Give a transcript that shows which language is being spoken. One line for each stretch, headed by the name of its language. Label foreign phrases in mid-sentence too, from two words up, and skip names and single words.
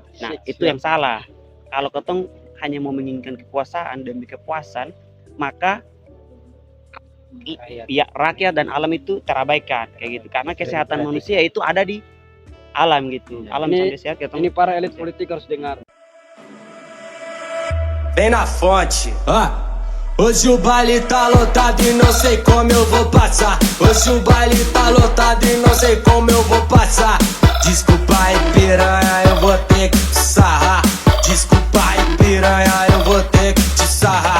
Indonesian: Nah, itu yang salah. Kalau ketong hanya mau menginginkan kekuasaan demi kepuasan, maka rakyat dan alam itu terabaikan kayak gitu. Karena kesehatan manusia itu ada di alam gitu. Alam sampai sehat. Ini para elit politik harus dengar.
Portuguese: Vem na fonte, hoje o baile tá lotado e não sei como eu vou passar. Hoje o baile tá lotado e não sei como eu vou passar. Desculpa aí piranha, eu vou ter que te sarrar. Desculpa aí piranha, eu vou ter que te sarrar.